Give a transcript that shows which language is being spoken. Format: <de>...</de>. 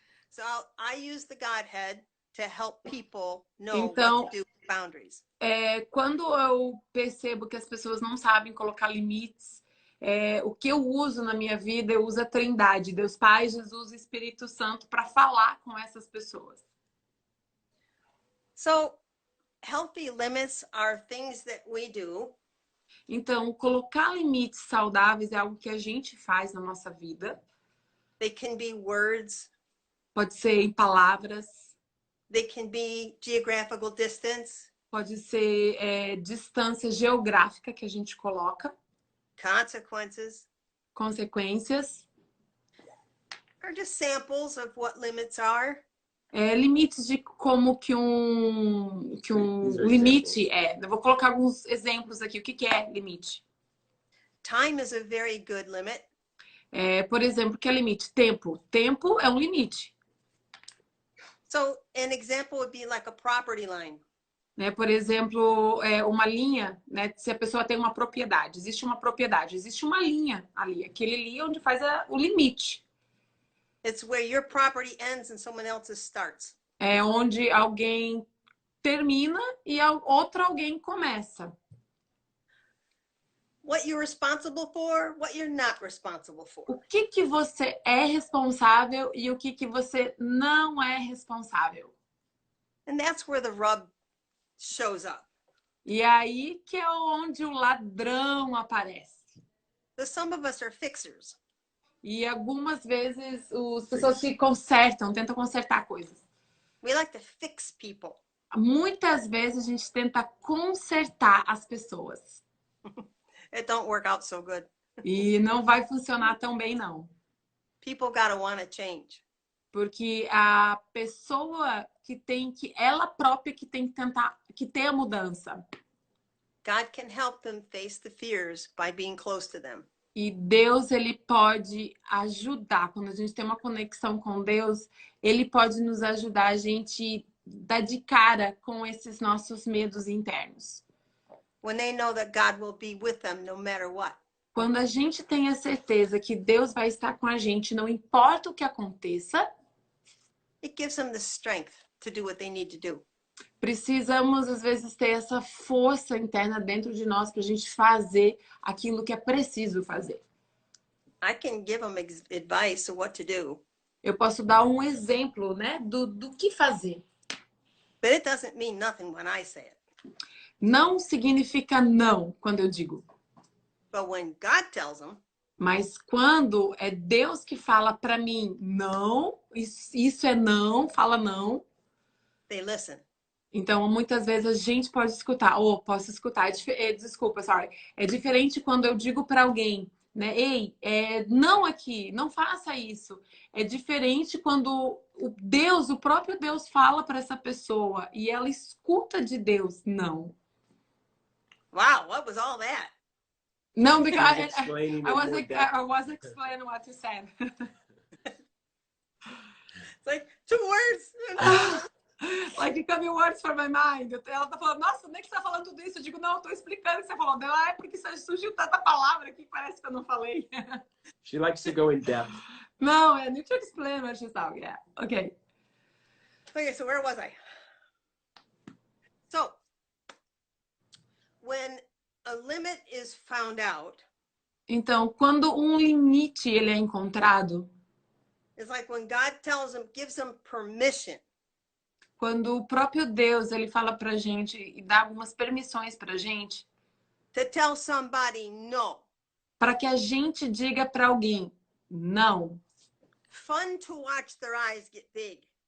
<en>So I use the Godhead to help people know</en> <pt>Então,</pt> <en>what to do with boundaries.</en> <pt>Quando eu percebo que as pessoas não sabem colocar limites, o que eu uso na minha vida, eu uso a Trindade, Deus Pai, Jesus e Espírito Santo, para falar com essas pessoas.</pt> <en>So healthy limits are things that we do.</en> <pt>Então, colocar limites saudáveis é algo que a gente faz na nossa vida.</pt> <en>They can be words.</en> <pt>Pode ser em palavras,</pt> <en>They can be geographical distance,</en> <pt>pode ser distância geográfica que a gente coloca,</pt> <en>consequences,</en> <pt>consequências,</pt> <en>or just samples of what limits are.</en> <pt>limites de como que um</pt> <en>These are</en> <pt>limite é. Eu vou colocar alguns exemplos aqui. O que é limite?</pt> <en>Time is a very good limit.</en> <pt>Por exemplo, o que é limite? Tempo. Tempo é um limite.</pt> <en>So an example would be like a property line.</en> <pt>Né? Por exemplo, uma linha, né? Se a pessoa tem uma propriedade, existe uma propriedade, existe uma linha ali. Aquele ali é onde faz o limite.</pt> <en>It's where your property ends and someone else's starts.</en> <pt>É onde alguém termina e outro alguém começa.</pt> <en>What you're responsible for, what you're not responsible for.</en> <pt>O que você é responsável e o que você não é responsável.</pt> <en>And that's where the rub shows up.</en> <pt>E aí que é onde o ladrão aparece.</pt> <en>Because some of us are fixers.</en> <pt>E algumas vezes as pessoas se consertam, tentam consertar coisas.</pt> <en>We like to fix people.</en> <pt>Muitas vezes a gente tenta consertar as pessoas.</pt> <en>It don't work out so good.</en> <pt>E não vai funcionar tão bem, não.</pt> <en>People gotta want to change.</en> <pt>Porque a pessoa ela própria que tem que tentar, que tem a mudança.</pt> <en>God can help them face the fears by being close to them.</en> <pt>E Deus, ele pode ajudar. Quando a gente tem uma conexão com Deus, ele pode nos ajudar a gente dar de cara com esses nossos medos internos.</pt> <en>When they know that God will be with them no matter what.</en> <pt>Quando a gente tem a certeza que Deus vai estar com a gente, não importa o que aconteça,</pt> <en>It gives them the strength to do what they need to do.</en> <pt>precisamos, às vezes, ter essa força interna dentro de nós para a gente fazer aquilo que é preciso fazer.</pt> <en>I can give them advice of what to do,</en> <pt>Eu posso dar um exemplo, né, do que fazer.</pt> <en>but it doesn't mean nothing when I say it.</en> <pt>Não significa não quando eu digo.</pt> <en>But when God tells them,</en> <pt>Mas quando é Deus que fala para mim, não, isso é não, fala não.</pt> <en>they listen.</en> <pt>Então, muitas vezes a gente pode escutar, ou posso escutar, desculpa, sorry. É diferente quando eu digo para alguém, né? Ei, não aqui, não faça isso. É diferente quando o próprio Deus fala para essa pessoa e ela escuta de Deus, não.</pt> <en>Wow, what was all that?</en> <pt>Não,</pt> <en>because Explaining I in was more like, depth. I was explaining what you said. It's like 2 words. Like, coming words for my mind.</en> <pt>Ela tá falando, nossa, nem que você tá falando tudo isso. Eu digo, não, eu tô explicando o que você falou. Ela, porque surgiu tanta palavra que parece que eu não falei.</pt> <en>She likes to go in depth. Não, I need to explain what she's talking. Yeah, okay. Okay, so where was I? So, when a limit is found out,</en> <pt>Então, quando um limite ele é encontrado,</pt> <en>it's like when God tells them, gives them permission.</en> <pt>quando o próprio Deus ele fala pra gente e dá algumas permissões pra gente,</pt> <en>To tell somebody no.</en> <pt>para que a gente diga para alguém não.</pt> <en>Fun to watch their eyes get big.</en>